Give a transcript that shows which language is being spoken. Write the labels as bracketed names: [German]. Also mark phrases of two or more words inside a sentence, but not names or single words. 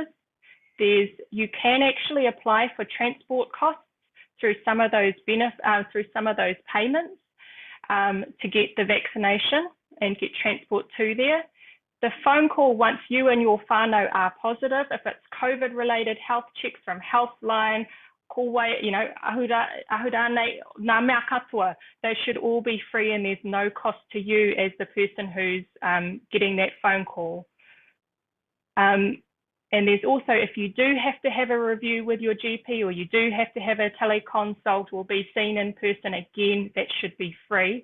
[English] You can actually apply for transport costs through some of those payments to get the vaccination and get transport to there. The phone call, once you and your whānau are positive, if it's COVID-related health checks from Healthline, Kowai, ahurane, [Māori] ngā mea katoa, [English] they should all be free and there's no cost to you as the person who's getting that phone call. And there's also, if you do have to have a review with your GP or you do have to have a teleconsult or be seen in person, again, that should be free.